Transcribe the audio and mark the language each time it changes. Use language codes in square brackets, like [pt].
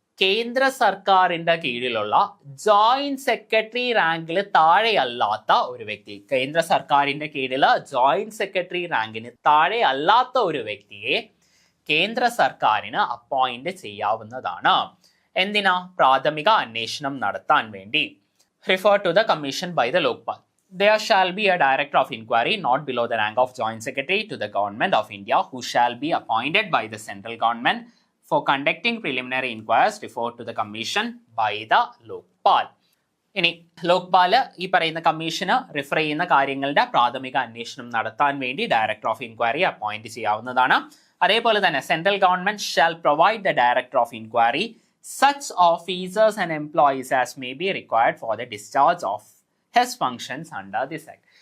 [ml] കേന്ദ്ര സർക്കാരിന്റെ കീഴിലുള്ള ജോയിന്റ് സെക്രട്ടറി റാങ്കിൽ താഴെയല്ലാത്ത ഒരു വ്യക്തി. കേന്ദ്ര സർക്കാരിന്റെ കീഴില് ജോയിന്റ് സെക്രട്ടറി റാങ്കിന് താഴെ അല്ലാത്ത ഒരു വ്യക്തിയെ കേന്ദ്ര സർക്കാരിന് അപ്പോയിന്റ് ചെയ്യാവുന്നതാണ്. എന്തിനാ? പ്രാഥമിക അന്വേഷണം നടത്താൻ വേണ്ടി. [en] Refer to the commission by the Lokpal. There shall be a director of inquiry not below the rank of joint secretary to the government of India who shall be appointed by the central government for conducting preliminary inquiries referred to the commission by the Lokpal. [ml] ഇനി ലോക്പാല് ഈ പറയുന്ന commission refer ചെയ്യുന്ന കാര്യങ്ങളുടെ പ്രാഥമിക അന്വേഷണം നടത്താൻ വേണ്ടി director of inquiry appoint ചെയ്യാവുന്നതാണ്. അതേപോലെ തന്നെ [en] Central government shall provide the director of inquiry such officers and employees as may be required for the discharge of his functions under this act.